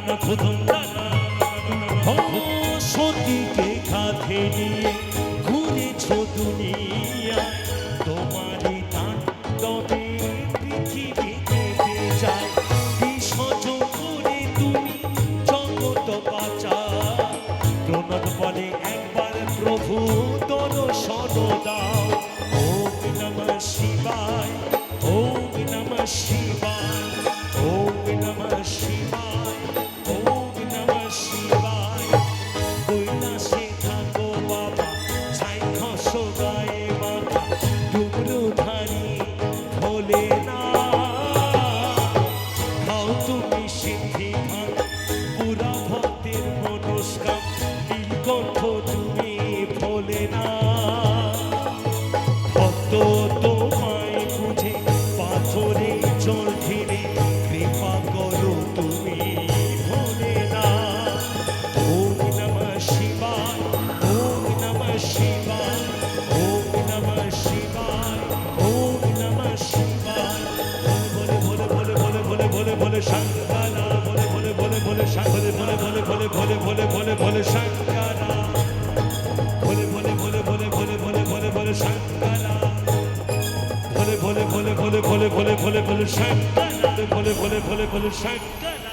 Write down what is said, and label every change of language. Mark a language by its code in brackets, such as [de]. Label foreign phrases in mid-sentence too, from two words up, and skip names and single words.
[bn] ধুধুম নানা ও সতীকে কাঁধে নিয়ে ঘুরেছ দুনিয়া তোমারই তাণ্ডবে পৃথিবী কেঁপে যায় বিসর্জন করে তুমি জগৎ বাঁচাও প্রণত বলে একবার প্রভু দর্শন দাও [sa] ওম নমঃ শিবায় ওম নমঃ শিবায় ওম নমঃ শিবায় ওম নমঃ শিবায় [bn] কৈলাসে থাকো বাবা ছাই খসো গায়ে মাথা ডুবরুধারী ভোলে না খাও তুমি সিদ্ধি ভাঙ পুরা ভক্তের মনস্কাম নীলকণ্ঠ তুমি ভোলে না ভক্ত তোমায় বুঝে পাথরে জল ঢেলে কৃপা করো তুমি ভোলে না [sa] ওম নমঃ শিবায় ওম নমঃ শিবায় ওম নমঃ শিবায় ওম নমঃ [bn] শিবায় বলে বলে বলে বলে বলে বলে বলে শঙ্করা বলে বলে বলে বলে বলে বলে বলে বলে বলে বলে বলে শঙ্করা বলে বলে বলে বলে বলে বলে বলে বলে শঙ্করা বলে বলে বলে বলে বলে বলে বলে বলে শঙ্করা বলে বলে বলে বলে শঙ্করা